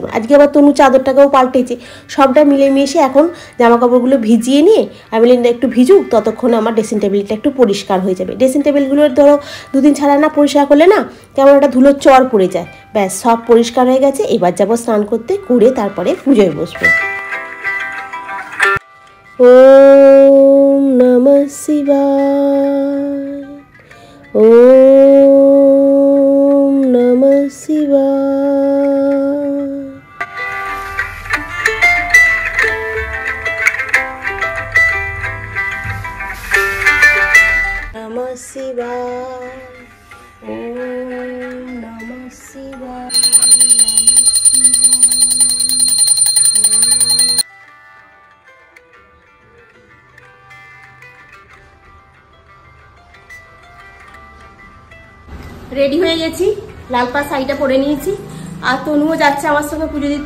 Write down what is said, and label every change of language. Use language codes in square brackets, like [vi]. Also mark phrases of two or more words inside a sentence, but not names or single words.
[bn] আজকে আবার তনু চাদরটাকেও পাল্টেছে, সবটা মিলেমিশে এখন জামা কাপড়গুলো ভিজিয়ে নিয়ে আমি একটু ভিজুক, ততক্ষণে আমার ড্রেসিং টেবিলটা একটু পরিষ্কার হয়ে যাবে। ড্রেসিং টেবিলগুলো ধরো 2 দিন ছাড়া না পরিষ্কার করলে না কেমন একটা ধুলোর চর পড়ে যায়। ব্যাস, সব পরিষ্কার হয়ে গেছে। এবার যাবো স্নান করতে, করে তারপরে পুজোয় বসবো। [sa] ওম নমঃ শিবায়, ওম নমঃ শিবায়। নমঃ শিবায়, ওম নমঃ শিবায়। [bn] রেডি হয়ে গেছি, লাল পাড় শাড়িটা পরে নিয়েছি, আর তনুও যাচ্ছে আমার সঙ্গে পুজো দিতে।